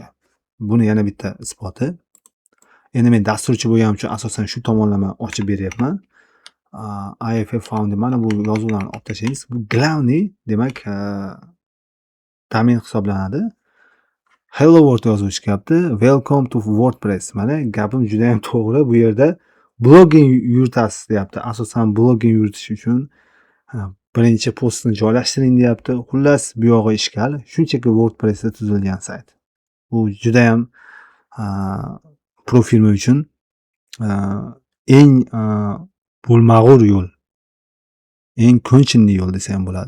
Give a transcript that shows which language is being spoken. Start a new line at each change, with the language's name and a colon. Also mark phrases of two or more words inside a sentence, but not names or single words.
Uzbek: Buni yana bitta isboti. Endi men dasturchi bo'lganim uchun asosan shu tomonlama ochib beryapman.
English: IFF Found
Uzbek: mana bu yozuvlarni olib tashlaymiz. Bu glavniy, demak, domen hisoblanadi.
English: Hello World
Uzbek: yozib chiqyapti.
English: Welcome to WordPress.
Uzbek: Mana gapim juda ham to'g'ri. Bu yerda blogging yuritasiz deyapti. Asosan blogging yuritish uchun birinchi postni joylashtiring deyapti. Xullas bu yog'i ishkal. Shunchaki WordPressda tuzilgan sayt. Bu juda ham pro firma uchun eng bo'lmag'ur yo'l, eng ko'nchinli yo'l desa ham bo'ladi.